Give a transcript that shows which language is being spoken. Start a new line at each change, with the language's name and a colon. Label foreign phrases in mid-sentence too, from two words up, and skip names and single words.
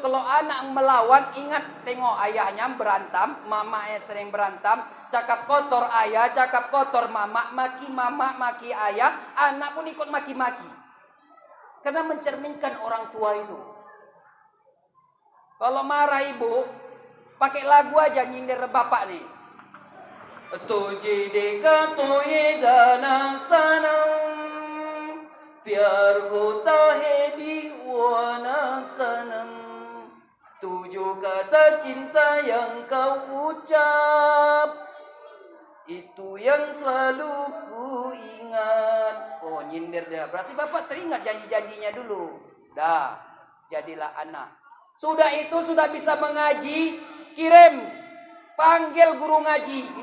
Indonesian: Kalau anak melawan, ingat tengok ayahnya berantem, mamanya sering berantem, cakap kotor ayah, cakap kotor mama, maki ayah, anak pun ikut maki-maki. Karena mencerminkan orang tua itu. Kalau marah ibu, pakai lagu aja nyindir bapak nih.
Hindi: तुझे देखा तो ये जाना सनम, प्यार होता है दीवाना सनम.
Indonesian: 7 kata cinta yang kau ucap, itu yang selalu ku ingat. takdir dia. Berarti Bapak teringat janji-janjinya dulu. Dah, jadilah anak. Sudah itu sudah bisa mengaji, kirim, panggil guru ngaji.